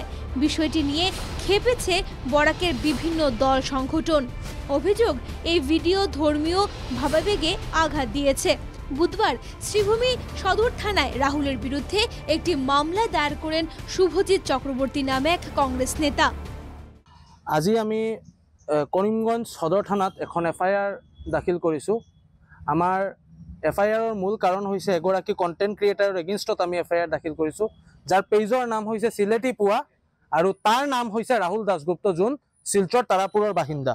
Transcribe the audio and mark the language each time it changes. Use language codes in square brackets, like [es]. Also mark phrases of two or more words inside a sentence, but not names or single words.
[bn] বিষয়টি নিয়ে ক্ষেপেছে বরাকের বিভিন্ন দল সংগঠন। অভিযোগ, এই ভিডিও ধর্মীয় ভাবাবেগে আঘাত দিয়েছে। বুধবার শ্রীভূমি সদর থানায় রাহুলের বিরুদ্ধে একটি মামলা দায়ের করেন শুভজিৎ চক্রবর্তী নামে এক কংগ্রেস নেতা। [as] আজি আমি করিমগঞ্জ সদর থানাত এখন এফআইআর দাখিল কৰিছোঁ। আমাৰ এফআইআৰৰ মূল কাৰণ হৈছে এগৰাকী [en] content creator-ৰ [as] এগেইনষ্টত আমি এফআইআৰ দাখিল কৰিছোঁ, যাৰ পেজৰ নাম হৈছে চিলেটি পুৱা আৰু তাৰ নাম হৈছে ৰাহুল দাসগুপ্ত, যোন শিলচৰ তাৰাপুৰৰ বাসিন্দা।